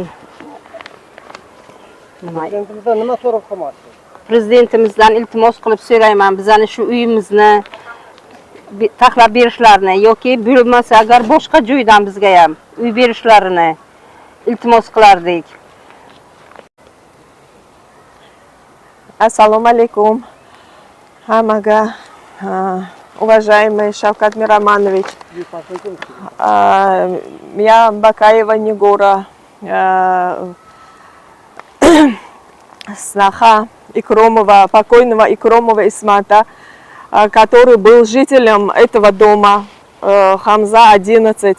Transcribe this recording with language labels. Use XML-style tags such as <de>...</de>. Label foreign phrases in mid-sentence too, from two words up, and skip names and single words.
<uz>Prezidentimizdan nima so'rab qolmoqchisiz? Prezidentimizdan iltimos qilib so'rayman, bizani shu uyimizni taxlab berishlarini yoki bo'lmasa agar boshqa joydan bizga ham uy berishlarini iltimos qilardik.</uz> <ar>السلام عليكم.</ar> <ru>Хамага, уважаемый Шавкат Мироманович. Я Бакаева Негора, сноха Икромова, покойного Икромова Исмата, который был жителем этого дома, Хамза 11.</ru>